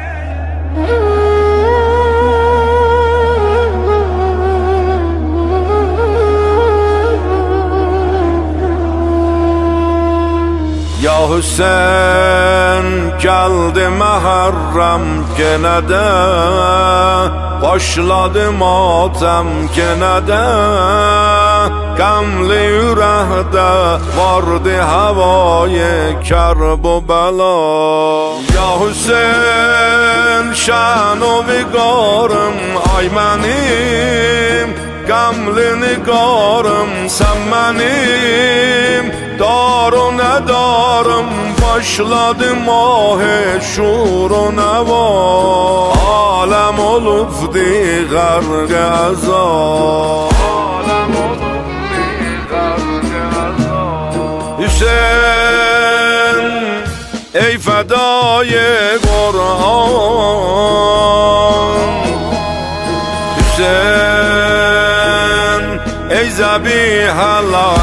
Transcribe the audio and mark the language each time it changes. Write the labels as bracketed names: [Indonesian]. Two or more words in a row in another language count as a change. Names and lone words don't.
[Turkish] Ya Hüseyin geldi Muharrem gene de başladı matem gene de [Azerbaijani] Qəmli ürəkdə vardı havayı Kərbala Ya Hüseyin şən-o viqarım Ay mənim qəmli niqarım Sən mənim dar-o nədarım Başladı mah-ı şur-o nəva Aləm olubdi qərq-i əzab [Turkish] Hüseyin ey fedai Kur'an Hüseyin ey zebihel